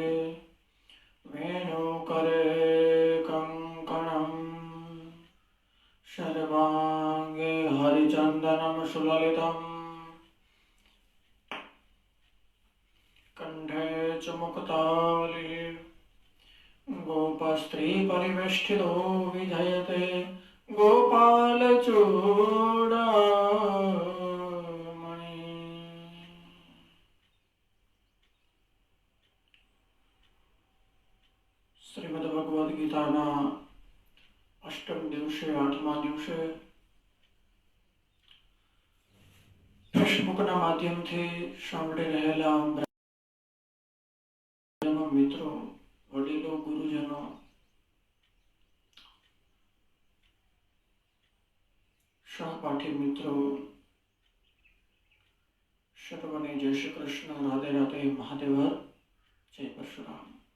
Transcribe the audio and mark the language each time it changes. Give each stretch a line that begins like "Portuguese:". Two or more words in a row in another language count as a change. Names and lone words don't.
Sanskrit: वेणुकरे कङ्कणं सर्वाङ्गे हरिचन्दनं सुललितम् कण्ठे च मुक्तावली गोपस्त्रीपरिवेष्टितो विधयते गोपालचूडामणि।
Gujarati: શ્રીમદ્ભગવદ્ગીતાના અષ્ટમ દિવસે 8મા દિવસે ફેસબુકના માધ્યમથી સાંભળી રહેલા મિત્રો, વડીલો, ગુરુજનો, સહપાઠી મિત્રો સર્વને જય શ્રી કૃષ્ણ, રાધે રાધે, મહાદેવ, જય પરશુરામ।